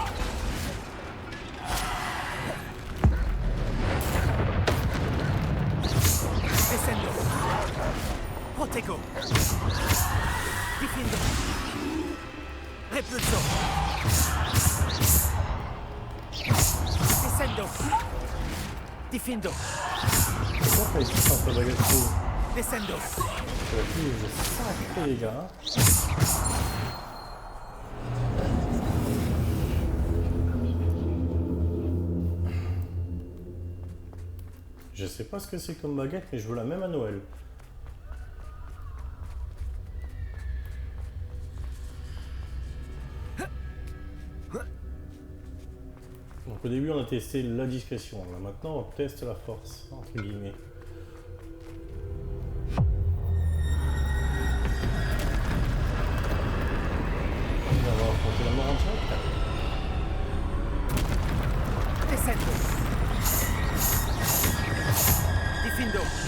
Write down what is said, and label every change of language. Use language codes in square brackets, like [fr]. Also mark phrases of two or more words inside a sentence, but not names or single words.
[la] Descendo! Protego! Difindo! Repulso! Descendo! Difindo! [fr] Pourquoi t'as été sans ta baguette rouge? [la] Descendo! [fr] C'est la plus sacrée, les gars. Je sais pas ce que c'est comme baguette, mais je veux la même à Noël. Donc au début on a testé la discrétion, là maintenant on teste la force, entre guillemets. On va affronter la mort en direct. [la] Descendo! Difindo!